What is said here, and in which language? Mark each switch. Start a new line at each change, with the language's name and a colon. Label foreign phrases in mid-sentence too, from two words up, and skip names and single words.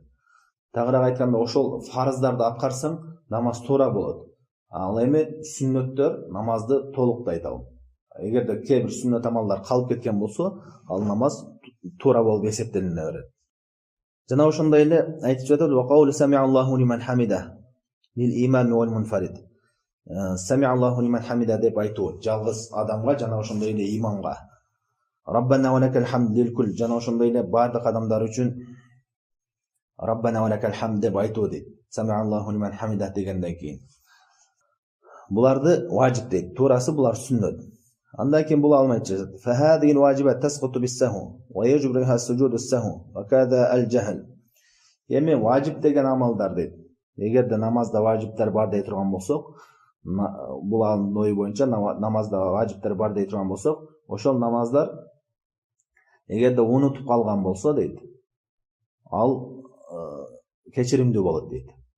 Kyrgyz: Тагыраак айтканда, ошол фарыздарды аткарсаң, намаз туура болот. Ал эми сүннөттөр намазды толуктайт ал. Эгерде кээ бир сүннөт амалдар калып кеткен болсо, ал намаз туура болуп эсептелине берет. Жана ошондой эле айтып жатат,
Arabic: وقول سمع الله لمن حمده للإمام والمنفرد. سمع الله لمن حمده
Kyrgyz: деп айтуу жалгыз адамга жана ошондой эле имамга.
Arabic: ربنا ولك الحمد للكل.
Kyrgyz: Жана ошондой эле бардык адамдар үчүн
Arabic: ربنا ولك الحمد
Kyrgyz: деп айтуу дейт.
Arabic: سمع الله لمن حمده
Kyrgyz: дегенден кийин. Буларды важип дейт. Туурасы булар сүннөт. Андан кийин бул алым айтып жатат.
Arabic: فهذه الواجبات تسقط بالسهو ويجبرها سجود السهو وكذا الجهل.
Kyrgyz: Эми важип деген амалдар дейт. Эгерде намазда важиптер бар дей турган болсок, бул алымдын ою боюнча намазда важиптер бар дей турган болсок, ошол намаздар эгерде унутуп калган болсо дейт, ал кечиримдүү болот дейт.